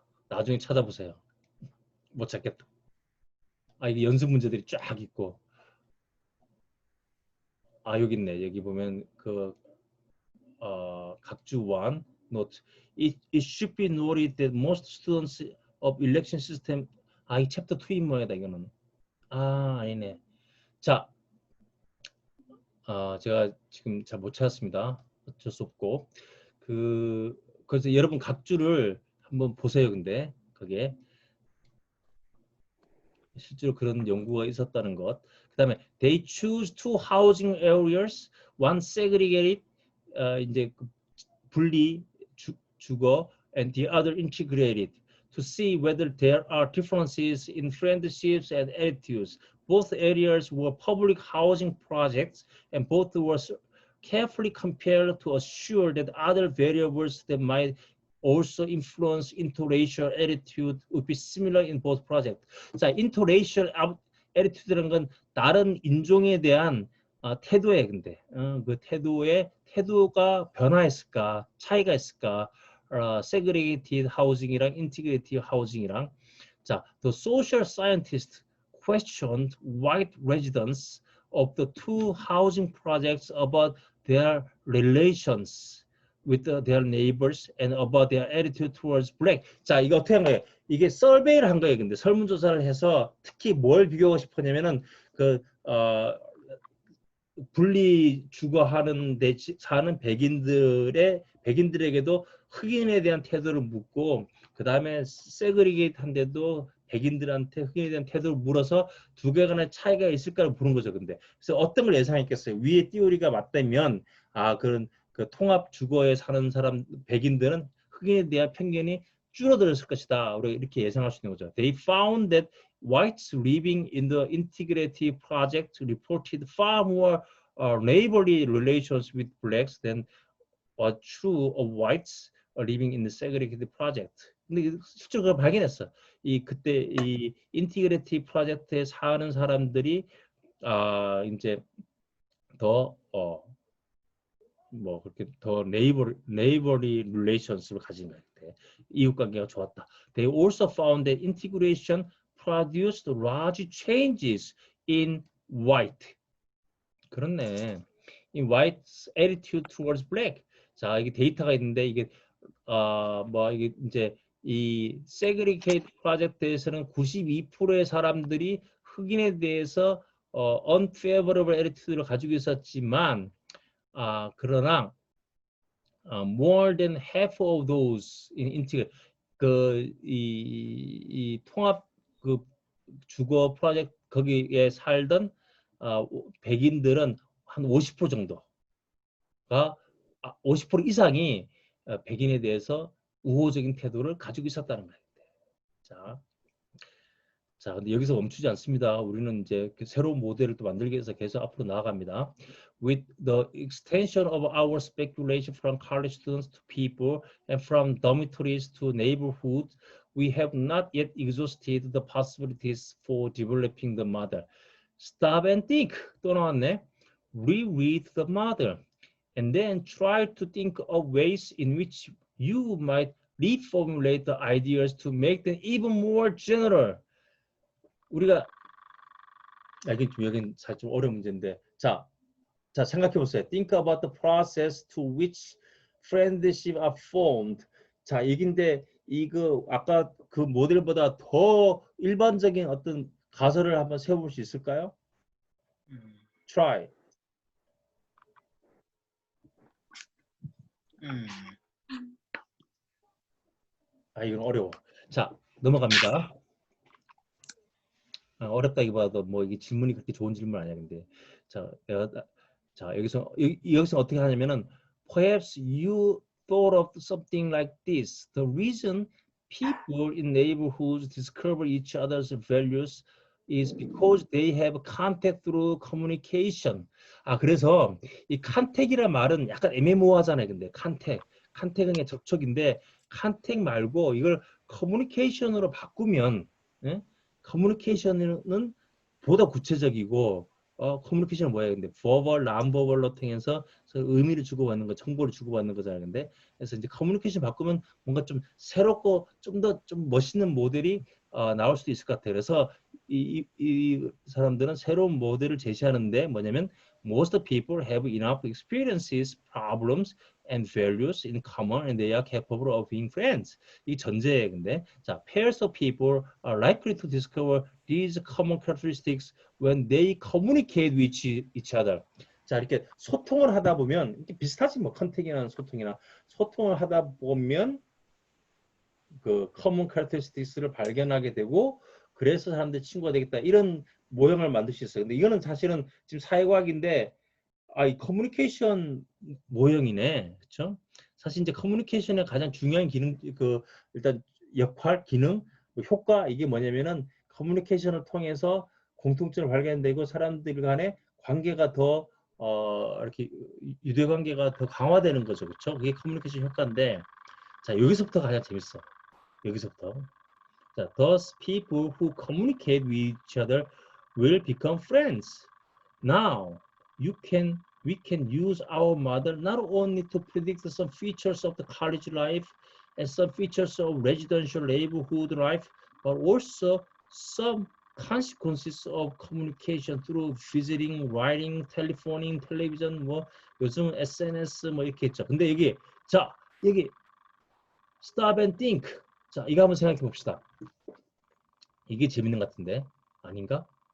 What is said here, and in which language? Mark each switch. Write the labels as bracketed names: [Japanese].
[Korean] 나중에 찾아보세요. 못 찾겠다. 이게 연습 문제들이 쫙 있고 여기 있네. 여기 보면 그 각주 1 note. [English] It should be noted that most students of election system [Korean] 이 챕터 2인 모양이다 이거는. 아니네. 자, 제가 지금 잘 못 찾았습니다. 어쩔 수 없고 그래서 여러분 각 줄을 한번 보세요. 근데 그게 실제로 그런 연구가 있었다는 것. 그다음에 [English] they choose two housing areas, one segregated [Korean] 이제 분리 주거 [English] and the other integrated to see whether there are differences in friendships and attitudes. Both areas were public housing projects and both were carefully compared to assure that other variables that might also influence interracial attitude would be similar in both projects. [Korean] 자, [English] interracial attitude [Korean] 라는 건 다른 인종에 대한 태도에 근데 그 태도가 변화했을까, 차이가 있을까? [English] segregated housing이랑 integrated housing이랑 자, the social scientist questioned white residents of the two housing projects about their relations with their neighbors and about their attitude towards black. [Korean] 자, 이거 어떻게 한 거예요? 이게 서베이를 한 거예요. 근데 설문조사를 해서 특히 뭘 비교하고 싶었냐면은 분리 주거하는 데 사는 백인들에게도 흑인에 대한 태도를 묻고 그 다음에 세그리게이트한데도 백인들한테 흑인에 대한 태도를 물어서 두 개 간의 차이가 있을까를 보는 거죠. 근데 그래서 어떤 걸 예상했겠어요? 위에 띠오리가 맞다면 그런 그 통합 주거에 사는 사람 백인들은 흑인에 대한 편견이 줄어들었을 것이다. 우리가 이렇게 예상할 수 있는 거죠. [English] They found that whites living in the integrative project reported far more neighborly relations with blacks than was true of whites living in the segregated project. [Korean] 근데 실제로 그걸 발견했어. 그때 이 인티그레이티브 프로젝트에 사는 사람들이 이제 더 그렇게 더 [English] neighborly relations [Korean] 를 가진 것 같아. 이웃 관계가 좋았다. [English] They also found that integration produced large changes in white. [Korean] 그렇네. [English] In white's attitude towards black. [Korean] 자, 이게 데이터가 있는데 이게 이게 이제 이 segregate 프로젝트에서는 92%의 사람들이 흑인에 대해서 [English] unfavorable attitude [Korean] 를 가지고 있었지만 그러나 [English] more than half of those in integrate [Korean] 이 통합 주거 프로젝트 거기에 살던 백인들은 한 50% 정도가 50% 이상이 백인에 대해서 우호적인 태도를 가지고 있었다는 거예요. 자, 근데 여기서 멈추지 않습니다. 우리는 이제 새로운 모델을 또 만들기 위해서 계속 앞으로 나아갑니다. [English] With the extension of our speculation from college students to people and from dormitories to neighborhoods, we have not yet exhausted the possibilities for developing the model. Stop and think. [Korean] 또 나왔네. [English] Reread the model and then try to think of ways in which you might reformulate the ideas to make them even more general. [Korean] 우리가 여긴 사실 좀 어려운 문제인데 자 생각해 보세요. [English] Think about the process to which friendship are formed. [Korean] 자 얘긴데 이거 아까 그 모델보다 더 일반적인 어떤 가설을 한번 세워볼 수 있을까요? [English] Try. [Korean] 이건 어려워. 자 넘어갑니다. 어렵다기보다도 이게 질문이 그렇게 좋은 질문 아니야. 근데 여기서 어떻게 하냐면은 [English] perhaps you thought of something like this. The reason people in neighborhoods discover each other's values is because they have contact through communication. [Korean] 그래서 이 컨택이란 말은 약간 애매모호하잖아요. 근데 컨택은 그냥 접촉인데 컨택 말고 이걸 커뮤니케이션으로 바꾸면 커뮤니케이션은 보다 구체적이고 커뮤니케이션은 뭐예요? 근데 verbal, non-verbal로 통해서 의미를 주고받는 거, 정보를 주고받는 거잖아요. 근데 그래서 이제 커뮤니케이션 바꾸면 뭔가 좀 새롭고 좀 멋있는 모델이 나올 수도 있을 것 같아요. 그래서 이 사람들은 새로운 모델을 제시하는데 뭐냐면 [English] most people have enough experiences, problems, and values in common, and they are capable of being friends. [Korean] 이 전제예요. 근데 자, [English] pairs of people are likely to discover these common characteristics when they communicate with each other. [Korean] 자, 이렇게 소통을 하다 보면 이게 비슷하지 뭐 컨택이나 소통이나 소통을 하다 보면 그 [English] common characteristics [Korean] 를 발견하게 되고 그래서 사람들이 친구가 되겠다 이런 모형을 만들 수 있어요. 근데 이거는 사실은 지금 사회과학인데 이 커뮤니케이션 모형이네, 그렇죠? 사실 이제 커뮤니케이션의 가장 중요한 기능, 일단 역할, 기능, 효과 이게 뭐냐면은 커뮤니케이션을 통해서 공통점을 발견되고 사람들 간의 관계가 더 이렇게 유대 관계가 더 강화되는 거죠, 그렇죠? 그게 커뮤니케이션 효과인데, 자 여기서부터 가장 재밌어. 여기서부터. [English] 자, thus people who communicate with each other will become friends. Now, we can use our model not only to predict some features of the college life and some features of residential neighborhood life, but also some consequences of communication through visiting, writing, telephoning, television, [Korean] 뭐 요즘 SNS 뭐 이렇게 있죠. 근데 여기 [English] stop and think. [Korean] 자, 이거 한번 생각해 봅시다. 이게 재밌는 것 같은데 아닌가?